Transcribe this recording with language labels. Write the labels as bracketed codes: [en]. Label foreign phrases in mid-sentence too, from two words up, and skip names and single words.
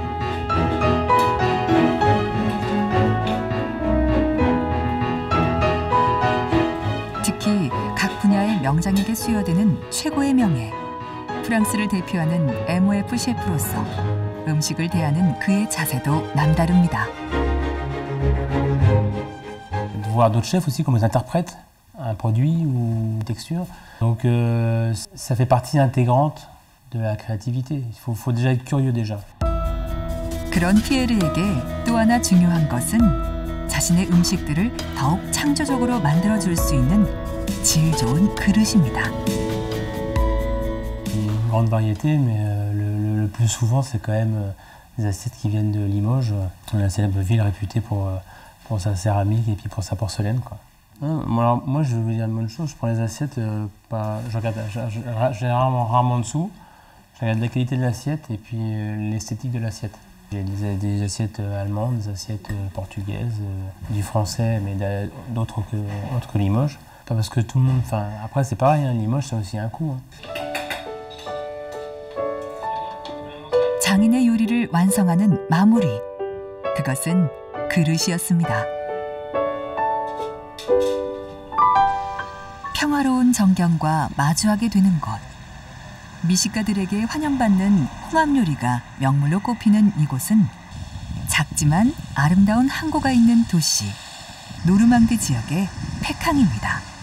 [ko] 특히 각 분야의 명장에게 수여되는 최고의 명예, 프랑스를 대표하는 MOF 셰프로서 음식을 대하는 그의 자세도 남다릅니다. [fr] Voir d'autres chefs aussi comme ils interprètent un produit ou une texture. Donc ça fait partie intégrante de la créativité. Il faut déjà être curieux déjà. [ko] 그런 피에르에게 또 하나 중요한 것은 자신의 음식들을 더욱 창조적으로 만들어줄 수 있는 질 좋은 그릇입니다. [fr] Une grande variété, mais le plus souvent c'est quand même des assiettes qui viennent de Limoges, la célèbre ville réputée pour sa céramique et puis pour sa porcelaine, quoi. Alors, moi, je veux dire une bonne chose, je prends les assiettes, je regarde généralement rarement en dessous, je regarde la qualité de l'assiette et puis l'esthétique de l'assiette. J'ai des assiettes allemandes, des assiettes portugaises, du français, mais d'autres que Limoges. Pas parce que tout le monde, enfin, après c'est pareil, hein, Limoges ça a aussi un coût. Hein. [ko] 장인의 요리를 완성하는 마무리, 그것은 그릇이었습니다. 평화로운 정경과 마주하게 되는 곳. 미식가들에게 환영받는 홍합 요리가 명물로 꼽히는 이곳은 작지만 아름다운 항구가 있는 도시 노르망디 지역의 패캉입니다.